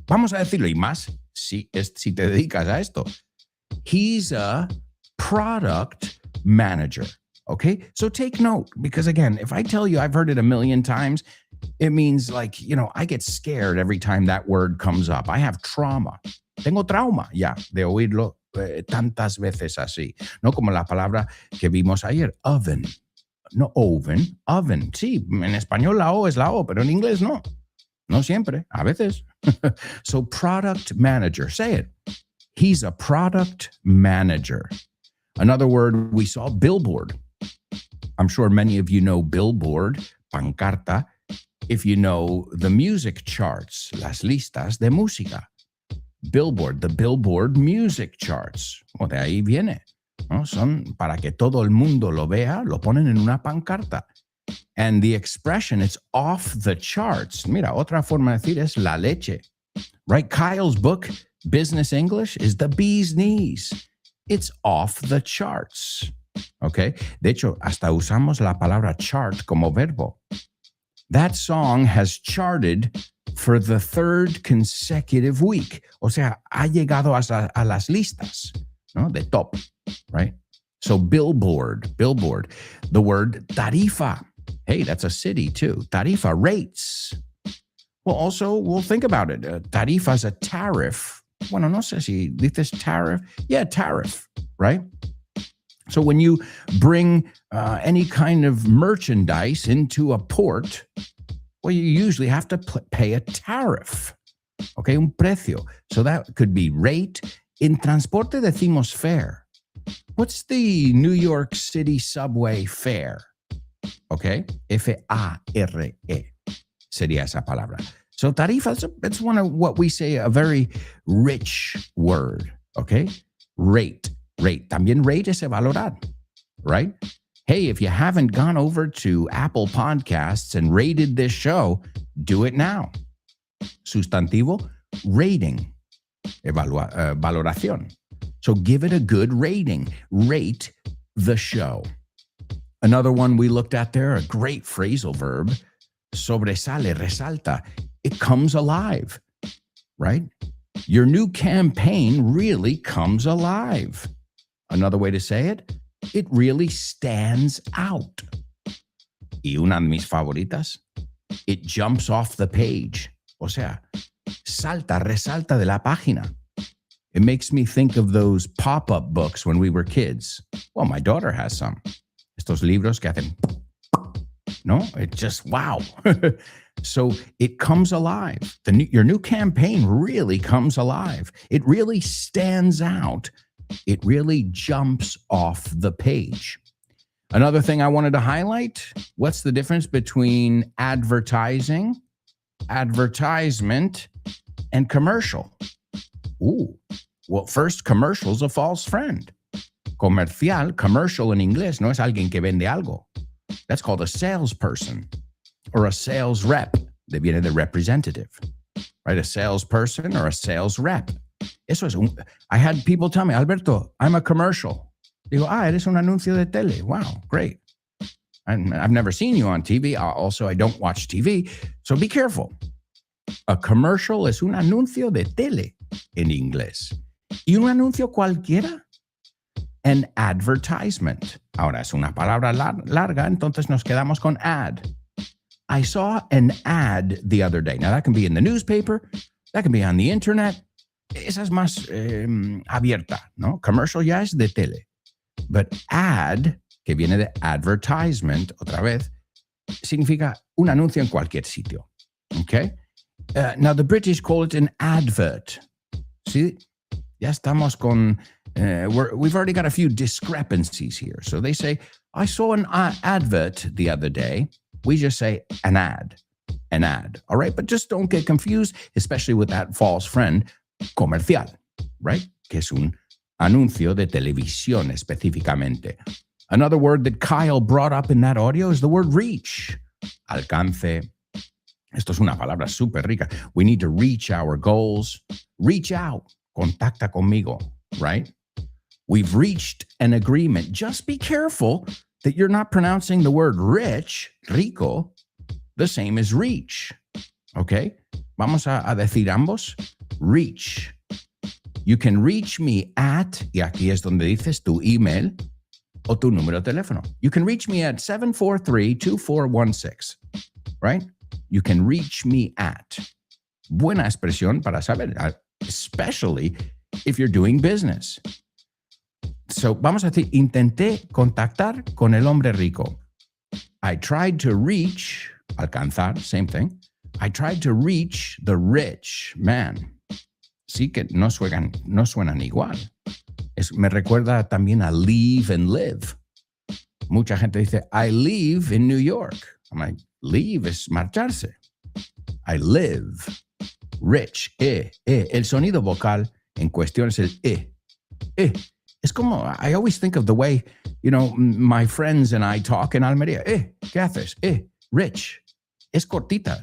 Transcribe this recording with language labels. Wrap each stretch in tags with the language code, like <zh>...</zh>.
<es>Vamos a decirlo y más si te dedicas a esto.</es> <en>He's a product manager. Okay, so take note, because again, if I tell you I've heard it a million times, it means like, I get scared every time that word comes up. I have trauma.</en> <es>Tengo trauma ya de oírlo tantas veces así, ¿no? Como la palabra que vimos ayer, oven.</es> <en>No oven, oven.</en> <es>Sí, en español la O es la O, pero en inglés no. No siempre, a veces.</es> <en>So product manager, say it. He's a product manager. Another word we saw, billboard. I'm sure many of you know billboard, pancarta, if you know the music charts,</en> <es>las listas de música.</es> <en>Billboard, the Billboard music charts.</en> <es>O de ahí viene, ¿no? Son para que todo el mundo lo vea, lo ponen en una pancarta.</es> <en>And the expression, it's off the charts.</en> <es>Mira, otra forma de decir es la leche.</es> <en>Right? Kyle's book, Business English, is the bee's knees. It's off the charts. Okay?</en> <es>De hecho, hasta usamos la palabra chart como verbo.</es> <en>That song has charted for the third consecutive week.</en> <es>O sea, ha llegado a las listas, ¿no? De top,</es> <en>right? So billboard. The word tarifa. Hey, that's a city too. Tarifa, rates. Well, also, we'll think about it. Tarifa is a tariff.</en> <es>Bueno, no sé si dices tariff.</es> <en>Yeah, tariff, right? So when you bring any kind of merchandise into a port, well, you usually have to pay a tariff, okay,</en> <es>un precio.</es> <en>So that could be rate.</en> <es>In transporte decimos fare.</es> <en>What's the New York City subway fare?</en> <es>Okay, F-A-R-E sería esa palabra.</es> <en>So tarifa, it's one of what we say a very rich word, okay? Rate.</en> <es>También rate es valorar,</es> <en>right? Hey, if you haven't gone over to Apple Podcasts and rated this show, do it now.</en> <es>Sustantivo, rating, valoración.</es> <en>So give it a good rating. Rate the show. Another one we looked at there, a great phrasal verb,</en> <es>sobresale, resalta.</es> <en>It comes alive, right? Your new campaign really comes alive. Another way to say it, it really stands out.</en> <es>Y una de mis favoritas,</es> <en>it jumps off the page.</en> <es>O sea, resalta de la página.</es> <en>It makes me think of those pop-up books when we were kids. Well, my daughter has some.</en> <es>Estos libros que hacen, no?</es> <en>It just, wow. So it comes alive. Your new campaign really comes alive. It really stands out. It really jumps off the page. Another thing I wanted to highlight, what's the difference between advertising, advertisement, and commercial? Ooh, well, first, commercial's a false friend.</en> <es>Comercial, commercial</es> <en>in inglés,</en> <es>no es alguien que vende algo.</es> <en>That's called a salesperson or a sales rep.</en> <es>De viene de</es> <en>representative, right? A salesperson or a sales rep.</en> <es>Eso es</es> <en>I had people tell me, Alberto, I'm a commercial.</en> <es>Digo, eres un anuncio de tele.</es> <en>Wow, great. I've never seen you on TV. Also, I don't watch TV. So be careful.</en> <es>A commercial es un anuncio de tele en inglés. Y un anuncio cualquiera,</es> <en>an advertisement.</en> <es>Ahora es una palabra larga, entonces nos quedamos con ad.</es> <en>I saw an ad the other day. Now, that can be in the newspaper. That can be on the internet.</en> <es>Esa es más abierta, ¿no? Commercial ya es de tele.</es> <en>But ad,</en> <es>que viene de advertisement, otra vez, significa un anuncio en cualquier sitio.</es> <en>Okay? Now, the British call it an advert.</en> <es>See, ya estamos con,</es> <en>we've already got a few discrepancies here. So they say, I saw an advert the other day. We just say an ad. an ad. All right. But just don't get confused, especially with that false friend</en> <es>comercial,</es> <en>right?</en> <es>Que es un anuncio de televisión específicamente.</es> <en>Another word that Kyle brought up in that audio is the word reach.</en> <es>Alcance. Esto es una palabra súper rica.</es> <en>We need to reach our goals. Reach out.</en> <es>Contacta conmigo,</es> <en>right? We've reached an agreement. Just be careful that you're not pronouncing the word rich,</en> <es>rico,</es> <en>the same as reach.</en> <es>Okay? Vamos a decir ambos. Reach.</es> <en>You can reach me at,</en> <es>y aquí es donde dices tu email o tu número de teléfono.</es> <en>You can reach me at 743-2416, right? You can reach me at.</en> <es>Buena expresión para saber,</es> <en>especially if you're doing business.</en> <es>So, vamos a decir, intenté contactar con el hombre rico.</es> <en>I tried to reach,</en> <es>alcanzar,</es> <en>same thing. I tried to reach the rich man.</en> <es>Sí que no suenan igual. Me recuerda también a</es> <en>leave and live.</en> <es>Mucha gente dice,</es> <en>I live in New York. I'm like, leave es marcharse. I live.</en> <es>Rich, El sonido vocal en cuestión es el Es como,</es> <en>I always think of the way, my friends and I talk in</en> <es>Almería. ¿Qué haces? Rich. Es cortita.</es>